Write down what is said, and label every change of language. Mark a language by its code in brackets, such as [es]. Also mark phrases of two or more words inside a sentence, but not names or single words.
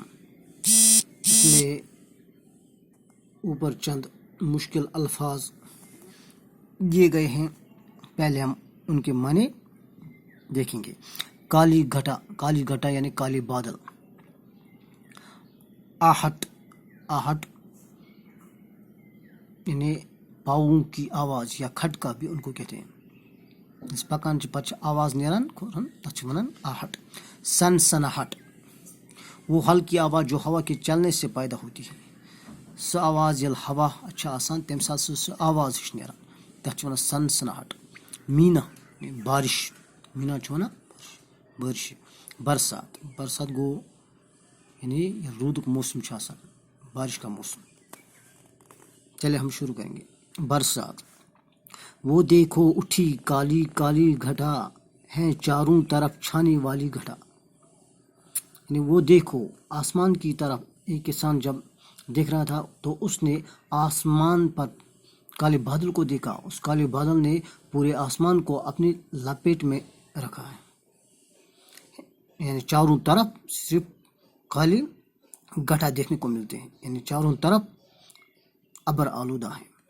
[ur] اس میں اوپر چند مشکل الفاظ دیے گئے ہیں، پہلے ہم ان کے معنی دیکھیں گے۔ کالی گھٹا، کالی گھٹا یعنی کالے بادل۔ آہٹ، آہٹ یعنی پاؤں کی آواز یا کھٹکا بھی ان کو کہتے ہیں۔ [ks] اس پکان چھ پتہ آواز نیران کھورن تتھ چھ ونان آہٹ۔ [ur] سنسناہٹ، وہ ہلکی آواز جو ہوا کے چلنے سے پیدا ہوتی ہے۔ [ks] سو آواز یل ہوا اچھا آسان تمہ سات سہ آواز ہش نیران تتھ چھ ونان سنسناہٹ۔ مینا بارش، مینا چھ ونان بارش۔ برسات، برسات گو یعنی رودک موسم چھ آسان، [ur] بارش کا موسم۔ چلے ہم شروع کریں گے۔ برسات، وہ دیکھو اٹھی کالی کالی گھٹا ہے چاروں طرف چھانے والی گھٹا، یعنی وہ دیکھو آسمان کی طرف۔ ایک کسان جب دیکھ رہا تھا تو اس نے آسمان پر کالے بادل کو دیکھا، اس کالے بادل نے پورے آسمان کو اپنی لپیٹ میں رکھا ہے، یعنی چاروں طرف صرف کالے گھٹا دیکھنے کو ملتے ہیں، یعنی چاروں طرف ابر آلودہ ہے۔